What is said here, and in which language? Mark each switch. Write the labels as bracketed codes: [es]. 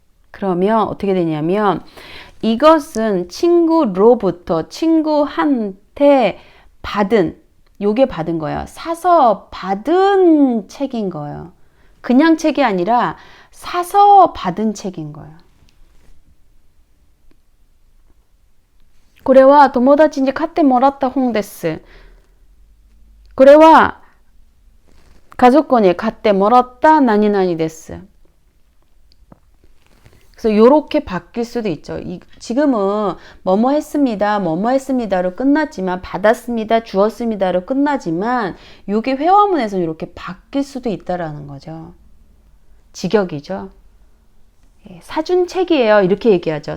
[ko] 그러면 어떻게 되냐면, 이것은 친구로부터, 친구한테 받은, 요게 받은 거예요. 사서 받은 책인 거예요. 그냥 책이 아니라 사서 받은 책인 거예요. [ja] これは友達に買ってもらった本です。これは家族に買ってもらった何々です。 [ko] 그래서 요렇게 바뀔 수도 있죠. 지금은 뭐뭐 했습니다, 뭐뭐 했습니다로 끝났지만, 받았습니다, 주었습니다로 끝나지만, 요게 회화문에서 이렇게 바뀔 수도 있다라는 거죠. 직역이죠. 사준 책이에요. 이렇게 얘기하죠.